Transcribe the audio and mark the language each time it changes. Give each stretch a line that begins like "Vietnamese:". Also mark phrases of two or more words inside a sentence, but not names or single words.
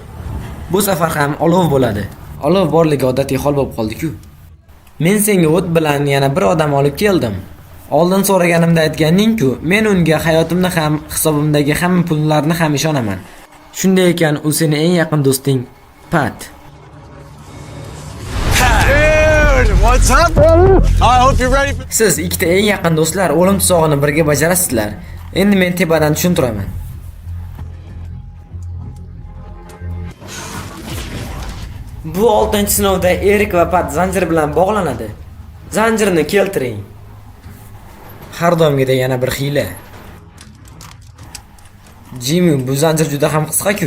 Uzbek: Bu safar ham olov bo'ladi. Olov borligi odatiy hol bo'lib qoldi-ku. Men senga o't bilan yana bir odam olib keldim. Oldin so'raganimda aytganding-ku, men unga hayotimni ham, hisobimdagi hamma pullarni ham ishonaman. Shunday ekan, u seni eng yaqin do'sting, Pat.
English: Dude, what's up, brother? I hope you're ready for...
Uzbek: Siz ikkita eng yaqin do'stlar o'lim tuzog'ini birga bajarasizlar. Endi men tepadan tushuntiraman. Bu 6-sinovda Erik va Pat zanjir bilan bog'lanadi. Zanjirni keltiring. Har doimgidek yana bir hiyla. Jimmy, bu zanjir juda ham qisqa-ku.